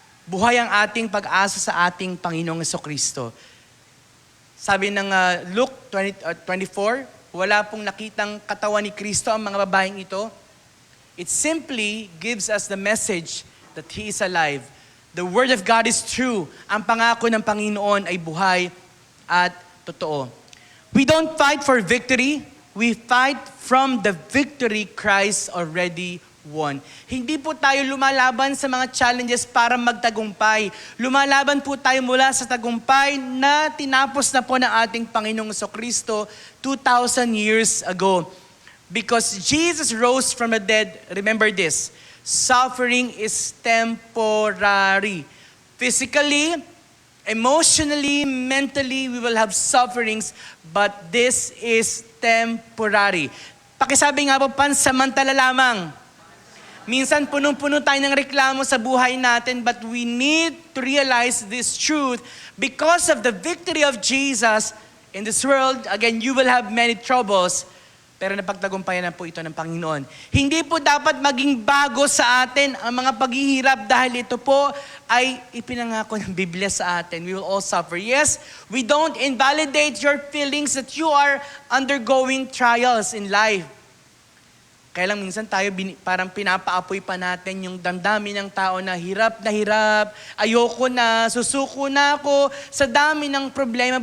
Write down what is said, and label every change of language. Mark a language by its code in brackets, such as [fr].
[tl] Buhay ang ating pag-asa sa ating Panginoong Jesucristo. Sabi ng Luke 24, wala pong nakitang katawan ni Kristo ang mga babaeng ito. [en] It simply gives us the message that He is alive. The Word of God is true. [tl] Ang pangako ng Panginoon ay buhay at totoo. [en] We don't fight for victory. We fight from the victory Christ already won. [tl] Hindi po tayo lumalaban sa mga challenges para magtagumpay. Lumalaban po tayo mula sa tagumpay na tinapos na po ng ating Panginoong Jesucristo 2,000 years ago. [en] Because Jesus rose from the dead, remember this, suffering is temporary. Physically, emotionally, mentally, we will have sufferings, but this is temporary. [tl] Pakisabi nga po, pansamantala lamang. Minsan punong-puno tayo ng reklamo sa buhay natin, [en] but we need to realize this truth. Because of the victory of Jesus in this world, again, you will have many troubles, [tl] pero napagtagumpayan na po ito ng Panginoon. Hindi po dapat maging bago sa atin ang mga paghihirap dahil ito po ay ipinangako ng Biblia sa atin. [en] We will all suffer. Yes, we don't invalidate your feelings that you are undergoing trials in life. [tl] Kaya lang minsan tayo parang pinapaapoy pa natin yung damdamin ng tao na hirap, ayoko na, susuko na ako sa dami ng problema.